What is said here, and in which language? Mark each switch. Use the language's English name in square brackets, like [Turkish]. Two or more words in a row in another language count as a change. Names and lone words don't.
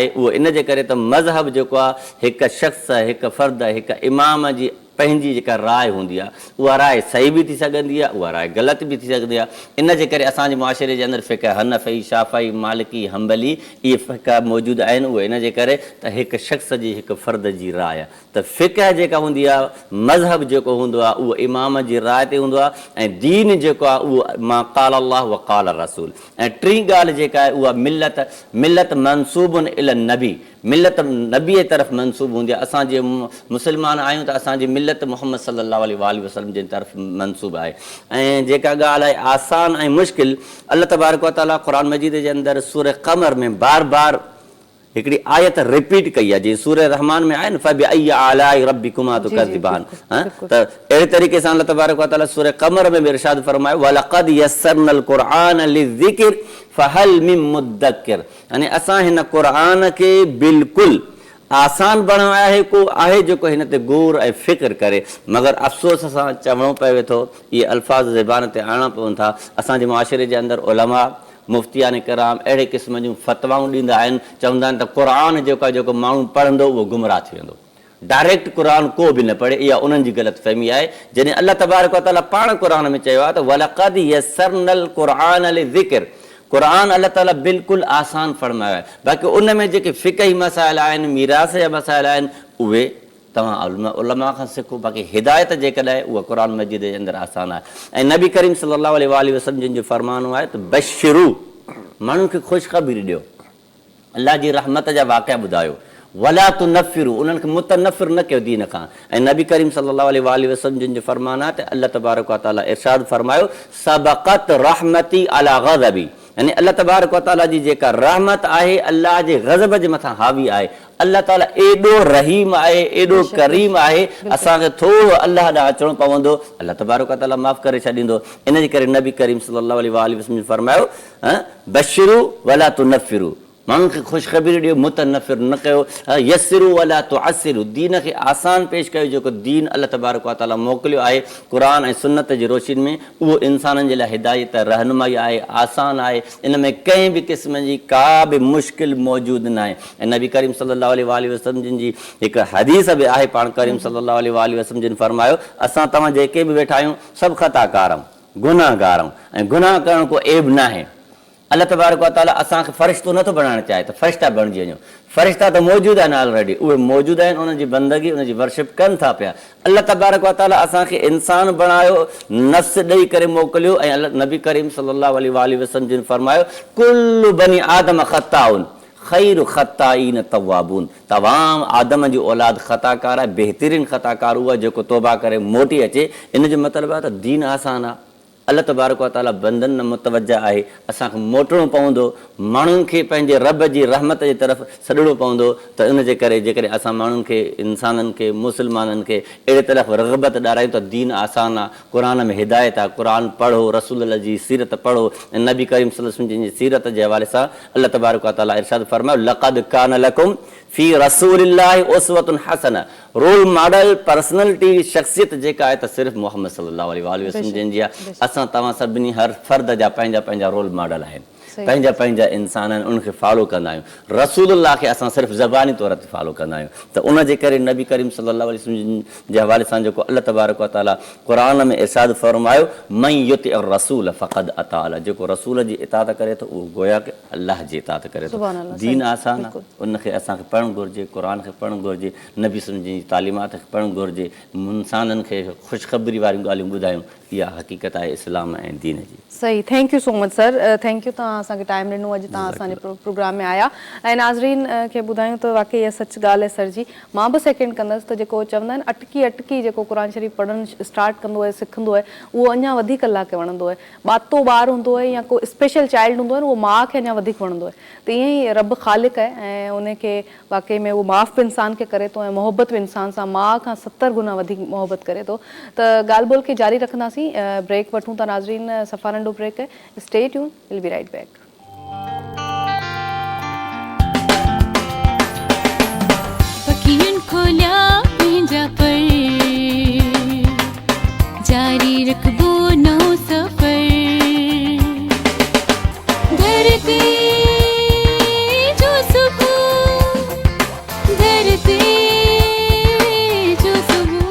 [Sindhi] उहो इन जे करे त मज़हब जेको आहे हिकु शख़्स, हिकु फ़र्द, हिकु इमाम जी पंहिंजी जेका राय हूंदी आहे उहा राय सही बि थी सघंदी आहे, उहा राय ग़लति बि थी सघंदी आहे। इन जे करे असांजे मुआशिरे जे अंदरि फ़िक़ह हनफ़ी, शाफ़ी, मालिकी, हंबली इहे फ़िक़ह मौजूदु आहिनि। उहे इन जे करे त हिकु शख़्स जी, हिकु फ़र्द जी राय त फ़िक़ह जेका हूंदी आहे, मज़हब जेको हूंदो आहे उहो इमाम जी राय ते हूंदो आहे ऐं दीन जेको आहे उहो [Arabic] ما قال الله و قال رسول. [Sindhi] ऐं टीं ॻाल्हि जेका आहे उहा मिलत, मिलत [Arabic] منسوب إلى النبي, [Sindhi] मिलत नबीअ तरफ़ मनसूब हूंदी आहे। असां जे मुस्लमान आहियूं त असांजी मिलत मुहम्मद [Arabic] صلى الله عليه وسلم [Sindhi] जे तरफ़ मनसूब आहे। ऐं जेका ॻाल्हि आहे आसान ऐं मुश्किल, [Arabic] الله تبارك و تعالى [Sindhi] क़ुरान मजीद जे अंदरि सूरह क़मर में बार बार हिकिड़ी आयत रिपीट कई आहे, जीअं सूरह रहमान में आहे न [Arabic] فبأي آلاء ربكما تكذبان. [Sindhi] त अहिड़े तरीक़े सां [Arabic] الله تبارك و تعالى [Sindhi] सूरह क़मर में बि इरशाद फरमायो [Arabic] ولقد يسرنا القرآن للذكر فهل من مدكر, [Sindhi] यानी असां हिन क़ुर खे बिल्कुलु आसान बणायो आहे, को आहे जेको हिन ते गौर ऐं फ़िक्र करे। मगर अफ़सोस सां चवणो पए वेठो, इहे अल्फाज़ ज़बान ते आणणा पवनि था। असांजे मुआशिरे जे अंदरि उलमा, मुफ़्तियान किराम अहिड़े क़िस्म जूं फ़तवाऊं ॾींदा आहिनि, चवंदा आहिनि त क़ुर जेको माण्हू पढ़ंदो उहो गुमराह थी वेंदो। डायरेक्ट क़ुर को बि न पढ़े, इहा उन्हनि जी ग़लतफ़हमी आहे। जॾहिं [Arabic] الله تبارك و تعالى [Sindhi] पाण क़ुर में चयो आहे त [Arabic] ولقد يسرنا القرآن للذكر, [Sindhi] क़ुर अल्लाह ताला बिल्कुलु आसान फरमायो आहे। बाक़ी उन में जेके फ़िक़ही मसाइल आहिनि, मीरास जा मसाइल आहिनि, उहे तव्हां उलमा खां सिखो। बाक़ी हिदायत जेकॾहिं उहा क़ुर मजीद जे अंदरि आसान आहे। ऐं नबी करीम [Arabic] صلى الله عليه وسلم [Sindhi] जिन जो फ़रमानो आहे त बशिरू, माण्हुनि खे ख़ुशख़बरी ॾियो, अल्लाह जी रहमत जा वाक़िया ॿुधायो, [Arabic] ولا تنفروا, [Sindhi] उन्हनि खे मुतनफ़िर न कयो दीन खां। ऐं नबी करीम [Arabic] صلى الله عليه وسلم [Sindhi] जिन जो फ़रमानु आहे त [Arabic] الله تبارك و تعالى [Sindhi] इरशाद फरमायो [Arabic] سبقت رحمتي على غضبي, [Sindhi] यानी [Arabic] الله تبارك و تعالى [Sindhi] जी जेका रहमत आहे अल्लाह जे ग़ज़ब जे मथां हावी आहे। अल्लाह ताला एॾो रहीम आहे, एॾो करीम आहे, असांखे थोरो अल्लाह ॾांहुं अचिणो पवंदो, [Arabic] الله تبارك و تعالى [Sindhi] माफ़ करे छॾींदो। इन जे करे नबी करीम [Arabic] صلى الله عليه وسلم [Sindhi] फरमायो [Arabic] بشروا ولا تنفروا, [Sindhi] माण्हुनि खे ख़ुशख़बरी ॾियो, मुतनफ़िर न कयो, [Arabic] يسروا ولا تعسروا, [Sindhi] दीन खे आसान पेश कयो। जेको दीन [Arabic] الله تبارك و تعالى [Sindhi] मोकिलियो आहे क़ुर ऐं सुन्नत जी रोशनी में, उहो इंसाननि जे लाइ हिदायत रहनुमाई आहे, आसान आहे। इन में कंहिं बि क़िस्म जी का बि मुश्किल मौजूदु न आहे। ऐं नबी करीम [Arabic] صلى الله عليه وسلم [Sindhi] जिन जी हिकु हदीस बि आहे, पाण करीम [Arabic] صلى الله عليه وسلم [Sindhi] जिन फरमायो असां तव्हां जेके बि वेठा आहियूं सभु ख़ताकार आहियूं, गुनाहगार आहियूं, ऐं गुनाह करण को ऐब न आहे। [Arabic] الله تبارك و تعالى [Sindhi] असांखे फ़रिश्तो नथो बणाइणु चाहे त फ़रिश्ता बणिजी वञो, फ़रिश्ता त मौजूदु आहिनि ऑलरेडी, उहे मौजूदु आहिनि, उन्हनि जी बंदगी, उनजी वर्शिप कनि था पिया। [Arabic] الله تبارك و تعالى [Sindhi] असांखे इंसान बणायो, नफ़्स ॾेई करे मोकिलियो। ऐं अल्लाह नबी करीम [Arabic] صلى الله عليه وسلم [Sindhi] जिन फरमायो [Arabic] كل بني آدم خطاء خير الخطائين التوابون, [Sindhi] तमामु आदम जी औलाद ख़ताकार आहे, बहितरीन ख़ताकार उहा जेको तौबा करे मोटी अचे। इन जो मतिलबु आहे त दीन आसान आहे, [Arabic] الله تبارك و تعالى [Sindhi] बंदन न मुतवजा आहे, असांखे मोटणो पवंदो, माण्हुनि खे पंहिंजे रब जी रहमत जे तरफ़ सॾणो पवंदो। त इन जे करे जेकॾहिं असां माण्हुनि खे, इंसाननि खे, मुस्लमाननि खे अहिड़े तरफ़ रग़बत ॾारायूं त दीन आसान आहे, क़ुर में हिदायत आहे, क़ुर पढ़ो, रसूल जी सीरत पढ़ो, ऐं नबी करीम [Arabic] صلى الله عليه وسلم [Sindhi] जी सीरत जे हवाले सां [Arabic] الله تبارك و تعالى [Sindhi] इरशाद फरमायो, [Arabic] لقد كان لكم في رسول الله أسوة حسنة, [English] role model personality [Sindhi] शख़्सियत जेका आहे त सिर्फ़ु मोहम्मद [Arabic] صلى الله عليه وسلم [Sindhi] जंहिंजी आहे। असां तव्हां सभिनी हर फ़र्द जा पंहिंजा पंहिंजा [English] role model [Sindhi] आहिनि, पंहिंजा पंहिंजा इंसान आहिनि, उनखे फॉलो कंदा आहियूं। रसूलुल्लाह खे असां सिर्फ़ु ज़बानी तौर ते फॉलो कंदा आहियूं। त उन जे करे नबी करीम [Arabic] صلى الله عليه وسلم [Sindhi] जे हवाले सां जेको [Arabic] الله تبارك و تعالى [Sindhi] क़ुर में इरशाद फरमायो, [Arabic] من يطع رسول فقد أطاع الله, [Sindhi] जेको रसूल जी इताअत करे थो उहो गोया के अल्लाह जी इताअत करे थो। दीन आसान आहे, उनखे असांखे पढ़णु घुरिजे, क़ुर खे पढ़णु घुरिजे, नबी [Arabic] صلى الله عليه وسلم [Sindhi] जी तालीमात खे पढ़णु घुरिजे, इंसाननि खे ख़ुशख़बरी वारियूं ॻाल्हियूं ॿुधायूं। इहा हक़ीक़त आहे इस्लाम ऐं दीन जी। सही, [English] thank you so much sir, thank you, [Sindhi] तव्हां असांखे टाइम ॾिनो, अॼु तव्हां असांजे प्रोग्राम में आया। ऐं नाज़रीन खे ॿुधायूं त वाक़ई इहा सच ॻाल्हि आहे सर जी। मां बि सेकेंड कंदसि त जेको चवंदा आहिनि अटकी अटकी जेको क़ुर शरीफ़ पढ़णु स्टार्ट कंदो आहे, सिखंदो आहे, उहो अञा वधीक अल्लाह खे वणंदो आहे। ॿातो ॿार हूंदो आहे या को स्पेशल चाइल्ड हूंदो आहे न, उहो माउ खे अञा वधीक वणंदो आहे। त ईअं ई रब ख़ालिक़ आहे ऐं उनखे वाक़ई में उहो माफ़ बि इंसान खे करे थो ऐं मोहबत बि इंसान सां माउ खां 70 गुना वधीक मोहबत करे थो। त ॻाल्हि ॿोल खे जारी रखंदासीं, ब्रेक वठूं था नाज़रीन, सफ़ा नंढो ब्रेक है, [English] stay tune, will be right back. [Sindhi] पखियुनि खोलिया पंहिंजा पर, जारी रखबो नओं सफ़र, धरती जो सुबुह, धरती जो सुबुह।